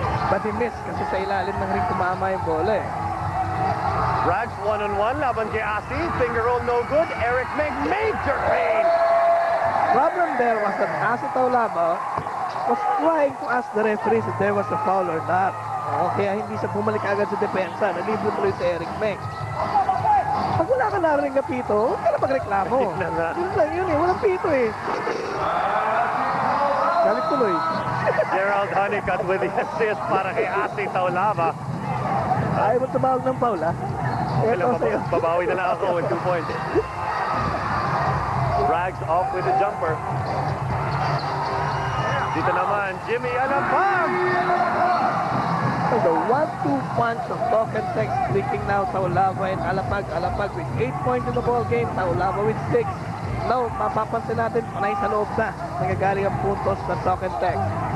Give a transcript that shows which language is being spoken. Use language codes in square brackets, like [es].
[en] But he missed [tl] kasi sa ilalim ng ring tumama yung bola eh. [en] Braggs one-on-one laban kay Asi. Finger roll no good. Eric Meng, major pain. Problem there was that Asi Taulaba was trying to ask the referees if there was a foul or not. [tl] Kaya hindi siya bumalik agad sa depensa. Nalibre tuloy si Eric Meng. Pag wala ka narinig na pito, huwag ka na magreklamo. Yun lang yun eh. Walang pito eh. Galit tuloy. [en] Gerald Honeycutt with the assist [tl] para kay [en] Asi Taulaba. [tl] Ayaw mo tumawag ng foul ha? Ito sa'yo. Babawi na lang ako with 2 points. [en] Braggs off with the jumper. [tl] Dito naman, Jimmy Alapag! [en] So the 1-2 punch of Talk and Text clicking now. Taulava and Alapag. Alapag with 8 points in the ball game. Taulava with 6. Now, [tl] mapapansin natin, panay sa loob na. Nagagaling ang puntos ng Talk and Text.